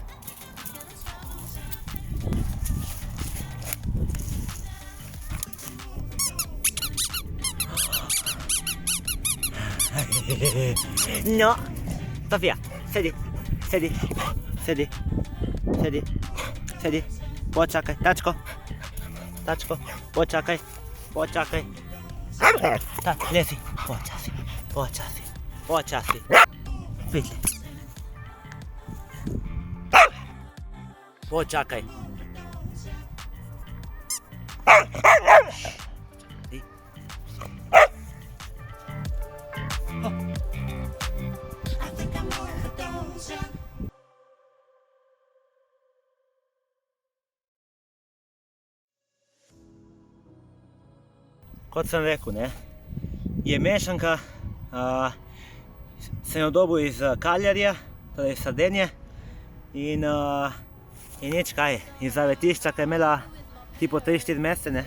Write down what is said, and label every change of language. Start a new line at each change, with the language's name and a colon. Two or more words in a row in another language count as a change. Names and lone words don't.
Slovenian: No, Sofia, sedi, sedi, sedi, sedi, sedi, počakaj, tačko, tačko, počakaj, počakaj. Tak, lezi, počasi, počasi, počasi. Vidli. Počakaj.
English: I think I'm overdosing.
Slovenian: Kot sem rekel, ne, je mešanka, sem jo dobil iz Kaljarija, torej iz Sardenije in nič kaj, iz zavetišča, ki je imela tipo 3-4 mesece, ne.